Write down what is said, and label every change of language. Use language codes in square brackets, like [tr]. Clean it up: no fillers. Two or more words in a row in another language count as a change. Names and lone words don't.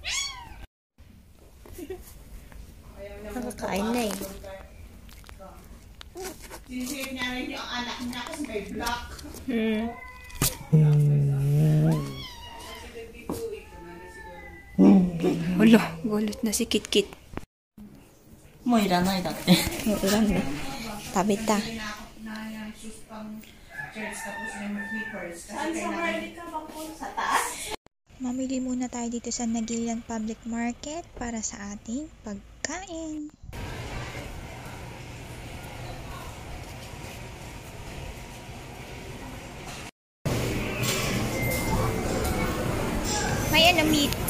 [tl] Nakakain na eh. Sinisave niya rin yung anak niya kasi may black. Hala, gulat na si Kit-Kit. [ja] もういらないだって。 [tl] Ulan na. Tabi ta. Na yung shoes pang church tapos yung slippers. Kasi kailangan sa taas. Mamili muna tayo dito sa Nagilian Public Market para sa ating pagkain. May ano, meat.